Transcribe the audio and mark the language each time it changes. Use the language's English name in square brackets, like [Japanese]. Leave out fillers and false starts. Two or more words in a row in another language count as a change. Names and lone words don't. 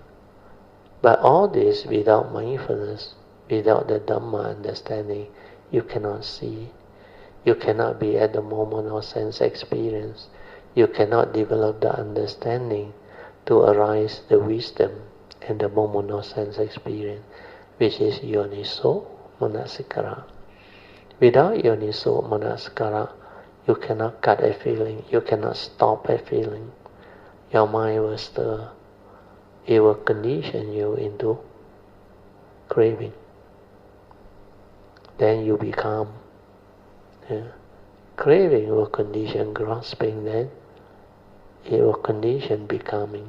[English] But all this without mindfulness, without the Dhamma understanding, you cannot see. You cannot be at the moment of sense experience. You cannot develop the understanding to arise the wisdom and the moment of sense experience, which is [Pali] yoniso manasikara. [English] Without [Pali] yoniso manasikara, [English] you cannot cut a feeling, you cannot stop a feeling. Your mind will stir. It will condition you into craving. Then you become. Craving will condition grasping, then it will condition becoming.